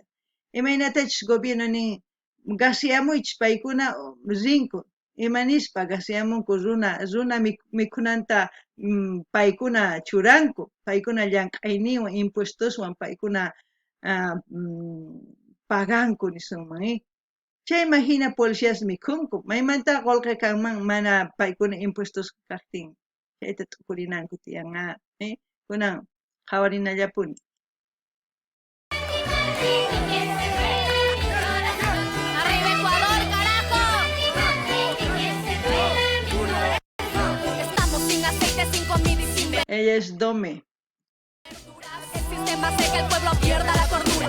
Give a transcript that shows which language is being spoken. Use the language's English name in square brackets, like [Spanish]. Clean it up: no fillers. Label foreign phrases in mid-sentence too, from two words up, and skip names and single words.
[Quechua] Imaynatachus gobierno nin gasiyamuychis paykuna rinku, imanispa gasiyamunku runa mikhunanta paykuna churanku, paykuna llank'ayninwan impuestoswan paykuna paganku nisunman, chay imagina policías mikhunku, maymanta qullqi kanman mana paykuna impuestos kaqtin, chayta tukurinanku tiyanqa, kunan qawarinallapuni. [Spanish] ¡Arriba Ecuador, carajo! Estamos sin aceite, sin comida y sin ver. Ella es Dome. El sistema hace que el pueblo pierda la cordura.